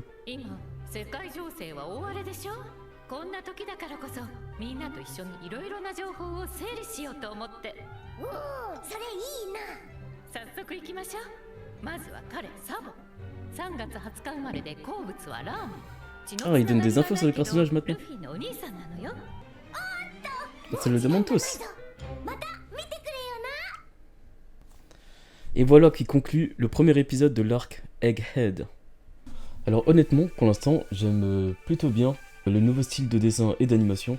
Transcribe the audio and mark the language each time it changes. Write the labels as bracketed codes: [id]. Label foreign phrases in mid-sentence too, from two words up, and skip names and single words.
[ja] 世界情勢は大荒れでしょ。こんな時だからこそみんなと一緒にいろいろな情報を整理しようと思って。おお、それいいな。早速行きましょう。まずは彼サボ。3月20日生まれで好物はラーメン。 [fr] Ah, ils donnent des infos sur les personnages maintenant. On se le demande tous. Et voilà qui conclut le premier épisode de l'arc Egghead. Alors honnêtement, pour l'instant, j'aime plutôt bien le nouveau style de dessin et d'animation.